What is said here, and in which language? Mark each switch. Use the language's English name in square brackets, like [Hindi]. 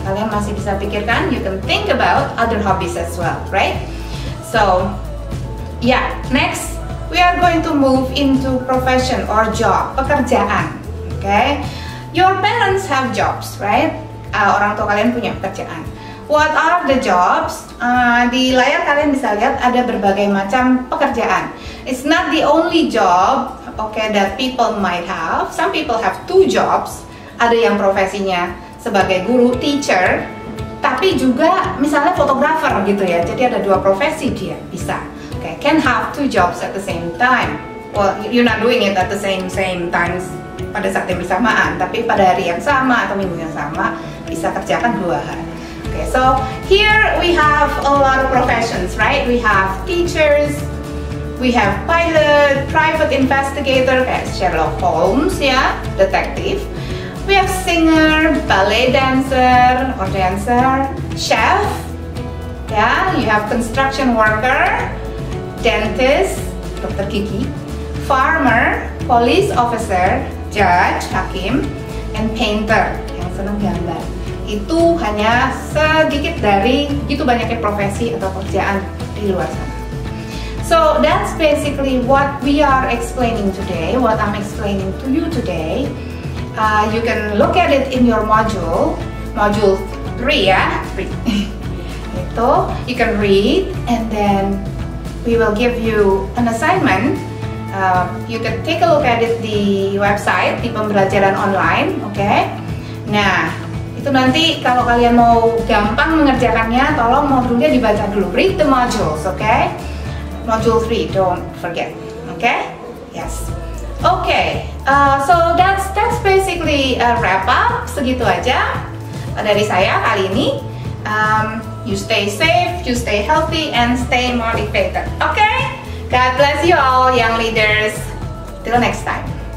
[Indonesian] Kalian masih bisa pikirkan, [English] you can think about other hobbies as well, right? So, yeah, next we are going to move into profession or job, pekerjaan, okay? Your parents have jobs, right? [Indonesian] Orang tua kalian punya pekerjaan. [English] What are the jobs? [Indonesian] Di layar kalian bisa lihat ada berbagai macam pekerjaan. [English] It's not the only job, okay, that people might have. Some people have 2 jobs. [Indonesian] Ada yang profesinya sebagai guru, teacher, tapi juga misalnya fotografer gitu ya. Jadi ada 2 profesi dia bisa. [English] Okay, can have 2 jobs at the same time. Well, you're not doing it at the same times [Indonesian] pada saat yang bersamaan, tapi pada hari yang sama atau minggu yang sama bisa kerjakan 2 hal. [English] Okay, so here we have a lot of professions, right? We have teachers, we have pilot, private investigator [Indonesian] kayak Sherlock Holmes ya, [English] detective. We have singer, ballet dancer or dancer, chef, ya, you have construction worker, dentist, [Indonesian] dokter gigi, [English] farmer, police officer, judge, hakim, and painter [Indonesian] yang senang gambar. Itu hanya sedikit dari begitu banyaknya profesi atau pekerjaan di luar sana. [English] So that's basically what we are explaining today, what I'm explaining to you today. You can look at it in your module 3 ya, 3. [Indonesian] Itu [English] you can read and then we will give you an assignment. You can take a look at it [Indonesian] di website, di pembelajaran online, [English] okay? [Indonesian] Nah, itu nanti kalau kalian mau gampang mengerjakannya, tolong modulnya dibaca dulu. [English] Read the modules, okay? Module 3, don't forget, okay? Yes. Okay, so that's basically a wrap up. [Indonesian] Segitu aja dari saya kali ini. [English] You stay safe, you stay healthy, and stay motivated. Okay? God bless you all, young leaders. Till next time.